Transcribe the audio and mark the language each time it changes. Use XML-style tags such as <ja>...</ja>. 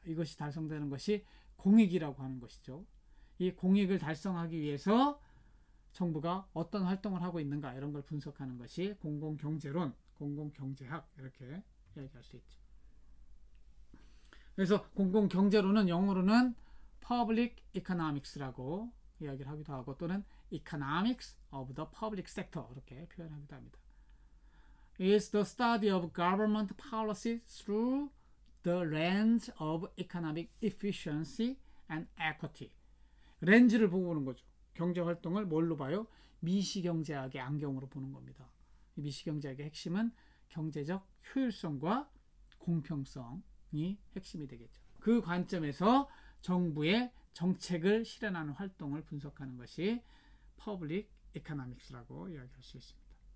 <ko>이것이 달성되는 것이 공익이라고 하는 것이죠. 이 공익을 달성하기 위해서 정부가 어떤 활동을 하고 있는가, 이런 걸 분석하는 것이 공공경제론, 공공경제학, 이렇게 이야기할 수 있죠. 그래서 공공경제론은 영어로는 Public Economics라고 이야기를 하기도 하고, 또는 Economics of the Public Sector, 이렇게 표현하기도 합니다.</ko> <en>is the study of government policy through the lens of economic efficiency and equity.</en> <ko>렌즈를 보고 보는 거죠. 경제활동을 뭘로 봐요? 미시경제학의 안경으로 보는 겁니다. 이 미시경제학의 핵심은 경제적 효율성과 공평성이 핵심이 되겠죠. 그 관점에서 정부의 정책을 실현하는 활동을 분석하는 것이 Public Economics라고 이야기할 수 있습니다.</ko>